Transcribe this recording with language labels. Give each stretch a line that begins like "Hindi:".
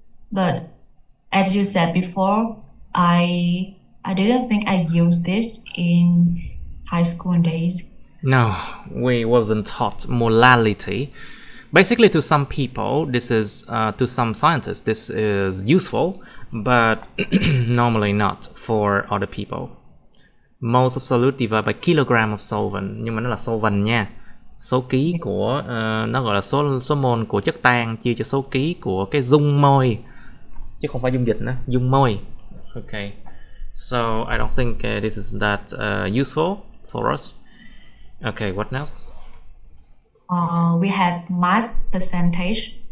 English: But as you said before, I didn't think I used this in high school days. No, we wasn't taught molality. Basically, to some people, this is to some scientists, this is useful, but normally not for other people. Moles of solute divided by kilogram of solvent,
Vietnamese: nhưng mà nó là solvent nha. Số ký của nó gọi là số mol của chất tan chia cho số ký của cái dung môi, chứ không phải dung dịch nữa, dung môi.
English: Okay, so I don't think this is that useful for us. Okay, what next? We have mass percentage.